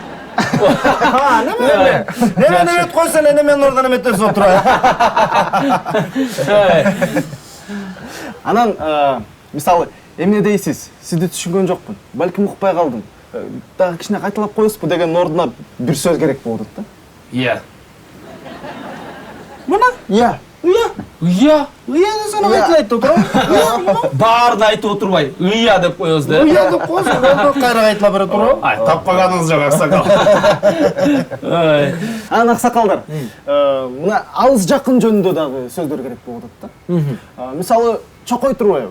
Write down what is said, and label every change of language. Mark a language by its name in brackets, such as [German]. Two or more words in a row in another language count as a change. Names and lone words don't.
[Kyrgyz] Неме неметип койсо эле неменин ордуна неметтерсе отурат. Анан, мисалы, эмне дейсиз? Сизди түшүнгөн жокмун. Балким укпай калдым. Дагы кичине кайталап коесузбу деген ордуна бир сөз керек болот да. Иә. Мына? Иә. Иә десең кайталап айтып отурам. Баарын айтып отурбай, ыя деп коебуз да. Уя деп койсуң, болду, кайра кайталап бере турам. Ай, таппаганыңыз жок, Аксакал. Анан аксакалдар, мына алыс жакын жөнүндө дагы сөздөр керек болот да. Мисалы, чокой турбайбы?